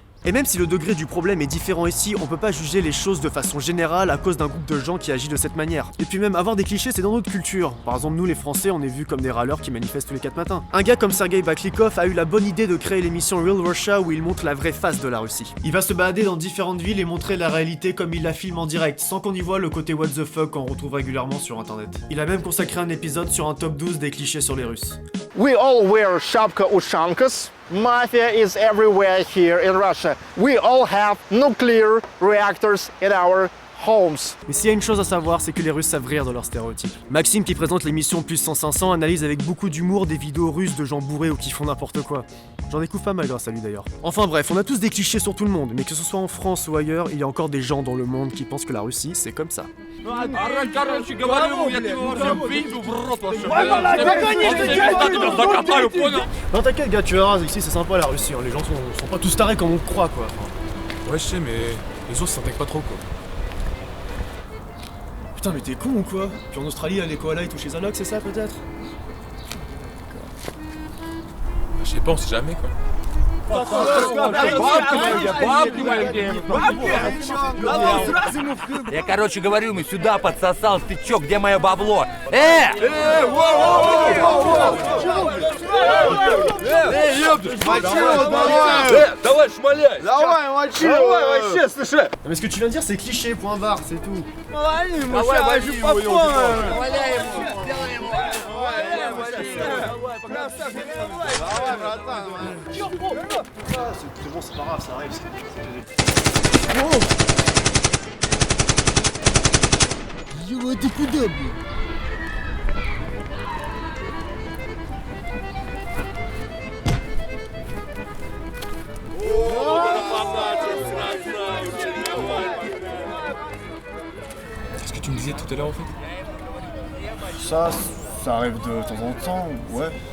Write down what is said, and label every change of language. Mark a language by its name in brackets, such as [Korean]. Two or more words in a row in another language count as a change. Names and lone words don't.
[French] Et même si le degré du problème est différent ici, on peut pas juger les choses de façon générale à cause d'un groupe de gens qui agit de cette manière. Et puis même avoir des clichés, c'est dans notre culture. Par exemple, nous les Français, on est vus comme des râleurs qui manifestent tous les 4 matins. Un gars comme Sergei Baklikov a eu la bonne idée de créer l'émission Real Russia où il montre la vraie face de la Russie. Il va se balader dans différentes villes et montrer la réalité comme il la filme en direct, sans qu'on y voit le côté [English] what the fuck [French] qu'on retrouve régulièrement sur internet. Il a même consacré un épisode sur un top 12 des clichés sur les Russes. [English] We all wear shapka-ushankas. Mafia is everywhere here in Russia. We all have nuclear reactors in our homes. [French] Mais s'il y a une chose à savoir, c'est que les Russes savent rire de leurs stéréotypes. Maxime, qui présente l'émission Puissance 500, analyse avec beaucoup d'humour des vidéos russes de gens bourrés ou qui font n'importe quoi. J'en découvre pas mal grâce à lui d'ailleurs. Enfin bref, on a tous des clichés sur tout le monde, mais que ce soit en France ou ailleurs, il y a encore des gens dans le monde qui pensent que la Russie, c'est comme ça. Non t'inquiète gars, tu verras, ici c'est sympa la Russie, hein. Les gens sont pas tous tarés comme on croit quoi. Ouais je sais mais les autres s'intègrent pas trop quoi. Putain mais t'es con ou quoi? Puis en Australie, les koalas ils touchent les allocs, c'est ça peut-être? Je sais pas, on sait jamais quoi. [Russian] Я, короче, говорю ему, сюда подсосал, ты чё, где мое бабло? Давай, шмаляй! Давай, мочи! Давай, вообще, слушай! [French] Mais ce que tu viens de dire, c'est cliché, point barre, c'est tout. [Russian] Давай, [French] C'est bon, c'est pas grave, ça arrive. [Russian] Ты куда, блин? [French] C'est ce que tu me disais tout à l'heure en fait. Ça arrive de temps en temps, ouais.